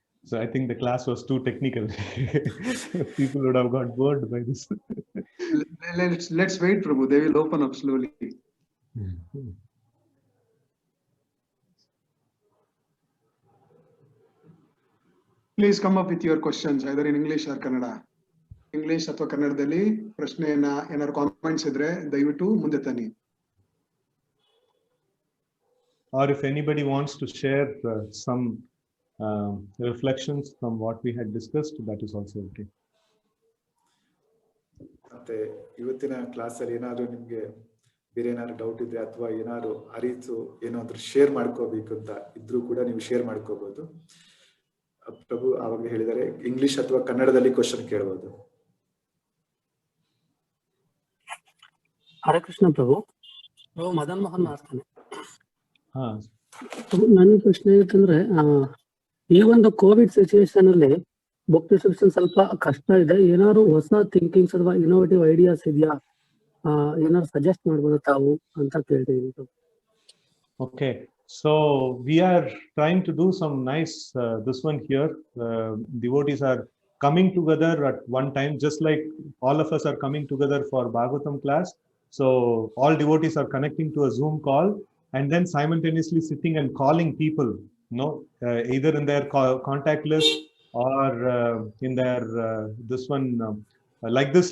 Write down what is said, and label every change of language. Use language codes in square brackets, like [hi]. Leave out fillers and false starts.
[en] So I think the class was too technical. People would have got bored by this. Let's wait, Prabhu. They will open up slowly. Please come up with your questions either in English or Kannada. [kn] English ಅಥವಾ ಕನ್ನಡದಲ್ಲಿ ಪ್ರಶ್ನೆಯನ್ನ ಏನಾದ್ರು comments ಇದ್ರೆ ದಯವಿಟ್ಟು ಮುಂದೆ ತನ್ನಿ. [en] Or if anybody wants to share some reflections from what we had discussed, that is also okay. [kn] ಮತ್ತೆ ಇವತ್ತಿನ ಕ್ಲಾಸ್ ಅಲ್ಲಿ ಏನಾದ್ರು ನಿಮ್ಗೆ ಬೇರೆ ಏನಾದ್ರು ಡೌಟ್ ಇದ್ರೆ ಅಥವಾ ಏನಾದ್ರು ಅರಿತು ಏನಾದ್ರು ಶೇರ್ ಮಾಡ್ಕೋಬೇಕು ಅಂತ ಇದ್ರೂ ಕೂಡ ನೀವು ಶೇರ್ ಮಾಡ್ಕೋಬಹುದು. ಪ್ರಭು ಆವಾಗಲೇ ಹೇಳಿದ್ದಾರೆ, ಇಂಗ್ಲಿಷ್ ಅಥವಾ ಕನ್ನಡದಲ್ಲಿ ಕ್ವಶನ್ ಕೇಳಬಹುದು. ಹರೇ ಕೃಷ್ಣ ಪ್ರಭು. ಮದನ್ ಮೋಹನ್ ಮಾಡ್ತಾನೆ. ನನ್ನ ಪ್ರಶ್ನೆ ಯಾಕಂದ್ರೆ ಈ ಒಂದು [en] COVID situation [kn] ಅಲ್ಲಿ [en] book distribution [kn] ಸ್ವಲ್ಪ ಕಷ್ಟ ಇದೆ. ಏನಾದ್ರು ಹೊಸ ಥಿಂಕಿಂಗ್ಸ್ ಅಥವಾ [en] innovative ideas [kn] ಇದೆಯಾ, ಏನಾದ್ರು ಸಜೆಸ್ಟ್ ಮಾಡ್ಬೋದು ತಾವು ಅಂತ ಕೇಳ್ತೀನಿ. [en] Okay, so we are trying to do some nice this one here. Devotees are coming together at one time, just like all of us are coming together for Bhagavatam class. So all devotees are connecting to a Zoom call and then simultaneously sitting and calling people, either in their contact list or in their this one like this.